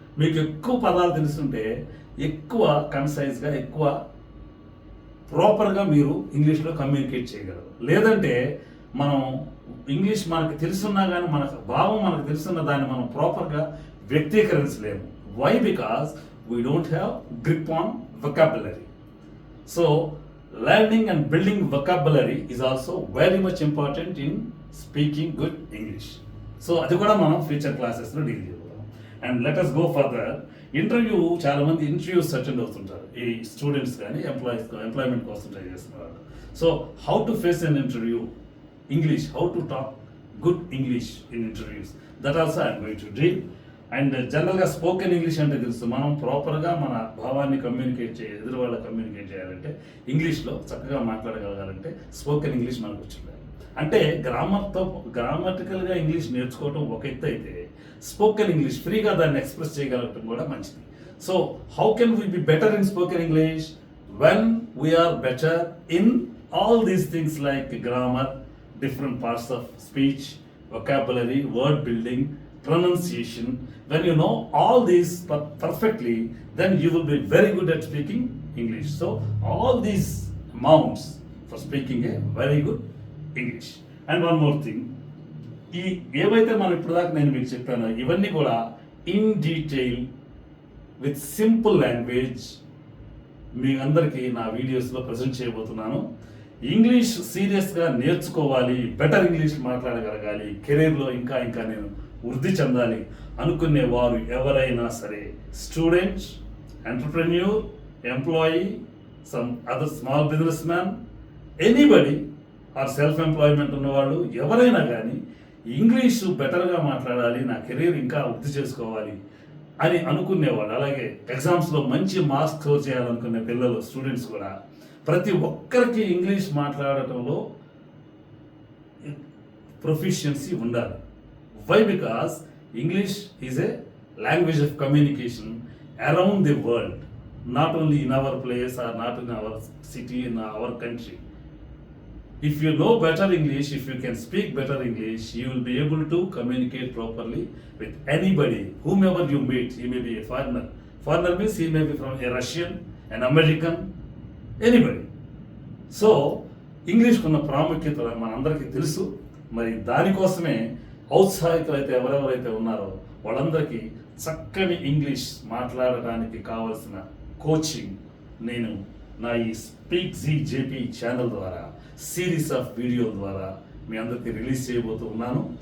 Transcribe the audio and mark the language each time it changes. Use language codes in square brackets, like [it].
[te] మీకు ఎక్కువ పదాలు తెలుసుంటే ఎక్కువ కన్సైజ్గా, ఎక్కువ ప్రాపర్గా మీరు ఇంగ్లీష్లో కమ్యూనికేట్ చేయగలరు. లేదంటే మనం ఇంగ్లీష్ మనకు తెలుసున్నా కానీ మనకు భావం మనకు తెలుసున్న దాన్ని మనం ప్రాపర్గా వ్యక్తీకరించలేము. Why? [en] Because we don't have grip on vocabulary. So learning and building vocabulary is also very much important in speaking good English. [te] So అది కూడా మనం ఫ్యూచర్ క్లాసెస్లో deal చేయబోతాం. [en] And let us go further. [te] Interview, చాలా మంది interviews attend అవుతుంటారు. ఈ students కానీ employment కోసం ట్రై చేస్తున్నారు. [en] So how to face an interview, English, how to talk good English in interviews, that also I'm going to deal. [te] And జనరల్గా spoken English అంటే తెలుసు, మనం ప్రాపర్గా మన భావాన్ని ఎదురు వాళ్ళకి కమ్యూనికేట్ చేయాలంటే, ఇంగ్లీష్లో చక్కగా మాట్లాడగలగాలంటే స్పోకెన్ ఇంగ్లీష్ మనకు వచ్చింది. అంటే గ్రామటికల్గా ఇంగ్లీష్ నేర్చుకోవడం ఒక ఎత్తు అయితే, స్పోకెన్ ఇంగ్లీష్ ఫ్రీగా దాన్ని ఎక్స్ప్రెస్ చేయగలగటం కూడా మంచిది. [en] So how can we be better in spoken English? When we're better in all these things like grammar, different parts of speech, vocabulary, word building, pronunciation. When you know all these perfectly, then you will be very good at speaking English. So all these amounts for speaking a very good English. And one more thing, [te] ఏవైతే మనం ఇప్పుడు దాకా నేను మీకు చెప్పానో ఇవన్నీ కూడా [en] in detail with simple language [te] మీ అందరికీ నా వీడియోస్లో ప్రజెంట్ చేయబోతున్నాను. ఇంగ్లీష్ సీరియస్గా నేర్చుకోవాలి, బెటర్ ఇంగ్లీష్ మాట్లాడగలగాలి, కెరీర్లో ఇంకా ఇంకా నేను వృద్ధి చెందాలి అనుకునే వారు ఎవరైనా సరే, students, entrepreneur, employee, [en] some other small business man, anybody or self employment [te] ఉన్నవాళ్ళు ఎవరైనా కానీ ఇంగ్లీషు బెటర్గా మాట్లాడాలి, నా కెరీర్ ఇంకా వృద్ధి చేసుకోవాలి అని అనుకునేవాళ్ళు, అలాగే ఎగ్జామ్స్లో మంచి మార్క్స్ స్కోర్ చేయాలనుకునే పిల్లలు, స్టూడెంట్స్ కూడా ప్రతి ఒక్కరికి ఇంగ్లీష్ మాట్లాడటంలో ప్రొఫిషియన్సీ ఉండాలి. Why? [en] Because English is a language of communication around the world, not only in our place or not in our city, in our country. If you know better English, if you can speak better English, you will be able to communicate properly with anybody, whomever you meet. He may be a foreigner. Foreigner means he may be from a Russian, an American, anybody. [te] So, English ఉన్న ప్రాముఖ్యత మనందరికీ తెలుసు. మరి దానికోసమే ఔత్సాహికులు అయితే ఎవరెవరైతే ఉన్నారో వాళ్ళందరికీ చక్కని ఇంగ్లీష్ మాట్లాడడానికి కావలసిన కోచింగ్ నేను నా ఈ స్పీక్ జేపీ ఛానల్ ద్వారా, సిరీస్ ఆఫ్ వీడియో ద్వారా మీ అందరికీ రిలీజ్ చేయబోతూ ఉన్నాను.